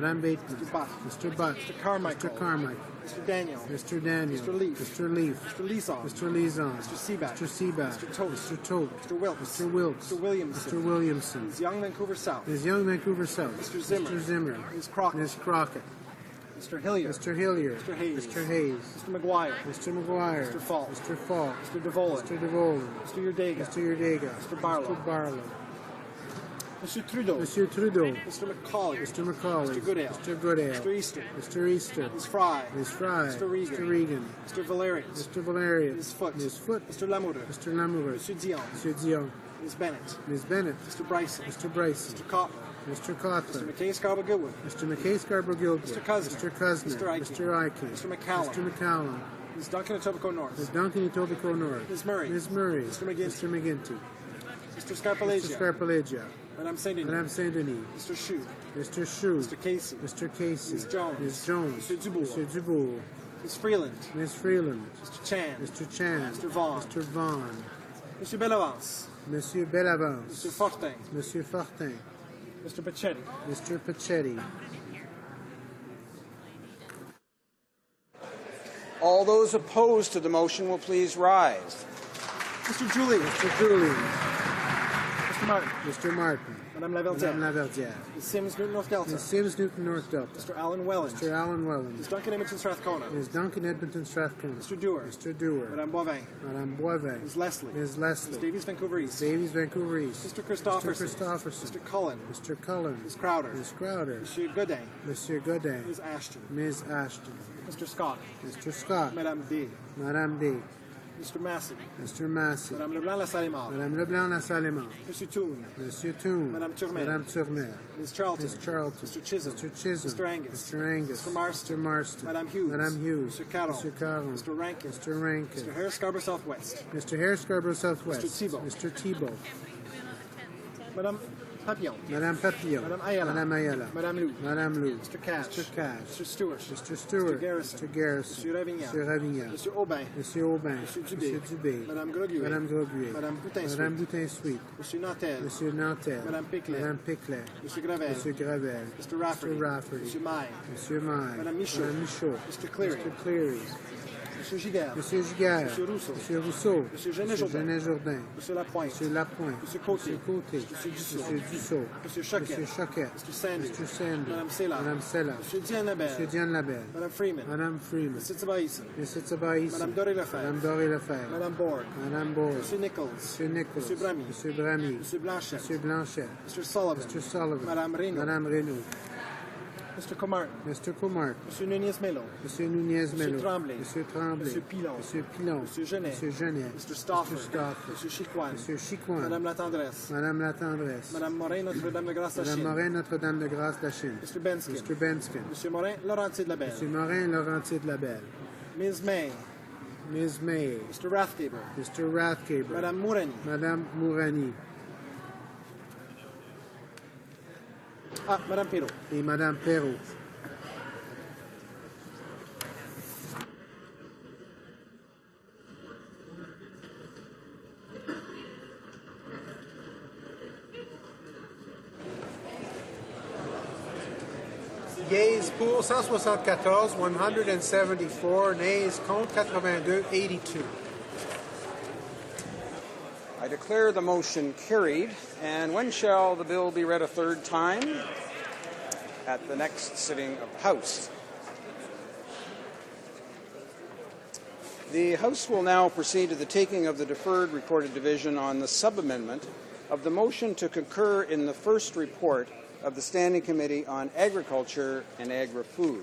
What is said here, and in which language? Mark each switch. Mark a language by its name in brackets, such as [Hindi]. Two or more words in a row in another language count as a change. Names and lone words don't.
[English] Madame Bateman. Mr. Butt. Mr. Butt. Mr. Carmichael. Mr. Carmichael. Mr. Daniel. Mr. Daniel. Mr. Leaf. Mr. Leaf. Mr. Leeson. Mr. Leeson. Mr. Seaback. Mr. Seaback. Mr. Tote. Mr. Tote. Mr. Wilkes. Mr. Wilkes. Mr. Williamson. Mr. Williamson. Ms. Young, Vancouver South. Ms. Young, Vancouver South. Mr. Zimmer. Mr. Zimmer. Ms. Crockett. Ms. Crockett. Mr. Hillier. Mr. Hillier. Mr. Hayes. Mr. Hayes. Mr. McGuire. Mr. McGuire. Mr. Falk. Mr. Falk. Mr. DeVolen. Mr. DeVolen. Mr. Yurdega. Mr. Yurdega. Mr. Barlow. Mr. Barlow. Mr. Trudeau. Mr. Trudeau. Mr. McCauley. Mr. McCauley. Mr. Goodale. Mr. Goodale. Mr. Easter. Mr. Easter. Ms. Fry. Ms. Fry. Mr. Regan. Mr. Regan. Mr. Valerius. Mr. Valerius. Ms. Foote. Ms. Foote. Mr. Lamoureux. Mr. Lamoureux. Mr. Dion. Mr. Dion. Ms. Bennett. Ms. Bennett. Mr. Bryson. Mr. Bryson. Mr. Cotler. Mr. Mr. Cotler. McKay Scarborough Goodwin. Mr. McKay Scarborough Gilbert. Mr. Cosner. Mr. Cosner. Mr. Ike. Mr. Ike. Mr. McCallum. Mr. McCallum. Ms. Duncan Etobicoke North. Ms. Duncan Etobicoke North. Ms. Murray. Ms. Murray. Mr. McGinty. Mr. McGinty. Mr. Scarpalegia. Mr. Scarpalegia. Madame Saint-Denis. Madame Saint-Denis. Mr. Shue. Mr. Shue. Mr. Casey. Mr. Casey. Ms. Jones. Ms. Jones. Mr. Dubois. Mr. Dubois. Ms. Freeland. Ms. Freeland. Mr. Chan. Mr. Chan. Mr. Vaughan. Mr. Vaughan. Mr. Bellavance. Monsieur Bellavance. Mr. Fortin. Monsieur Fortin. Mr. Pachetti. Mr. Pachetti. All those opposed to the motion will please rise. Mr. Julie. Mr. Dooley. Mr. Martin. Mr. Martin. Madame Laverdiere. Madame Laverdiere. Ms. Sims, Newton, North Delta. Ms. Sims, Newton, North Delta. Mr. Alan Welland. Mr. Alan Welland. Ms. Duncan, Edmonton, Strathcona. Ms. Duncan, Edmonton, Strathcona. Mr. Dewar. Mr. Dewar. Madame Boivin. Madame Boivin. Ms. Leslie. Ms. Ms. Leslie. Davies, Vancouver East. Davies, Vancouver East. Mr. Christopherson. Mr. Christopherson. Mr. Cullen. Mr. Cullen. Ms. Crowder. Ms. Crowder. Monsieur Godin. Monsieur Godin. Ms. Ashton. Ms. Ashton. Mr. Scott. Mr. Scott. Madame D. Madame D. Mr. Massey. Mr. Massey. Madame Leblanc, La Salle-Mort. Madame Leblanc, La Salle-Mort. Monsieur Toon. Monsieur Toon. Madame Turmel. Madame Turmel. Ms. Charlton. Ms. Charlton. Mr. Chisholm. Mr. Chisholm. Mr. Angus. Mr. Angus. Mr. Marston. Mr. Marston. Madame Hughes. Madame Hughes. Mr. Carroll. Mr. Carroll. Mr. Rankin. Mr. Rankin. Mr. Harris Scarborough Southwest. Mr. Harris Scarborough Southwest. Mr. Thibault. Mr. Thibault. Madame Papillon. Madame Papillon. Madame Ayala. Madame Ayala. Madame Lou. Madame Lou. Mr. Cash. Mr. Cash. Mr. Stewart. Mr. Stewart. Mr. Garrison. Mr. Garrison. Monsieur Ravignan. Monsieur Ravignan. Monsieur Aubin. Monsieur Aubin. Monsieur Dubé. Monsieur Dubé. Madame Groguet. Madame Groguet. Madame Boutin-Suite. Madame Boutin-Suite. Monsieur Nantel. Monsieur Nantel. Madame Piclet. Madame Piclet. Monsieur Gravel. Monsieur Gravel. Mr. Rafferty. Mr. Rafferty. Monsieur Maille. Monsieur Maille. Madame Michaud. Madame Michaud. Mr. Cleary. Mr. Cleary. Monsieur Giguère. Monsieur Giguère. Monsieur Rousseau. Monsieur Rousseau. Monsieur Genet Monsieur Jourdain. Genet Jourdain. Monsieur Lapointe. Monsieur Lapointe. Monsieur Côté. Monsieur Côté. Monsieur Dussault. Monsieur Dussault. Monsieur Choquet. Monsieur Choquet. Mr. Sandy. Mr. Sandy. Madame Sela. Madame Sella. Monsieur Diane Labelle. Monsieur Diane Labelle. Madame Freeman. Madame Freeman. Monsieur Tsabaïsen. Monsieur Tsabaïs. Madame Doré Lefebvre. Madame Doré Lefebvre. Madame Borg. Madame Bourg. Monsieur Nichols. Monsieur Nichols. Monsieur Bramy. Monsieur Bramy. Monsieur Blanchet. Monsieur Blanchet. Mr. Sullivan. Mr. Sullivan. Madame Reynaud. Madame Reynaud. Mr. Comartin. Mr. Comartin. Monsieur Nunez Melo. Monsieur Nunez Monsieur Melo. Tremblay. Monsieur Tremblay. Monsieur Pilon. Monsieur Pilon. Monsieur Genet. Monsieur Genet. Mr. Stafford. Mr. Stafford. Monsieur Chicoine. Monsieur Chicoine. Madame La Tendresse. Madame La Tendresse. Madame Morin, Notre-Dame de Grâce Madame Lachine. Morin, Notre-Dame de Grâce Lachine. Mr. Benskin. Mr. Benskin. Monsieur Morin, Laurentier de la Belle. Monsieur Morin, Laurentier de la Belle. Ms. May. Ms. May. Mr. Rathgaber. Mr. Rathgaber. Madame Mourani. Madame Mourani. Ah, Madame Perrault. [French] Et Madame Perrault. [English] Yeas pour 174, 174, nays contre 82, 82. I declare the motion carried. And when shall the bill be read a third time? At the next sitting of the House. The House will now proceed to the taking of the deferred reported division on the sub-amendment of the motion to concur in the first report of the Standing Committee on Agriculture and Agri-Food.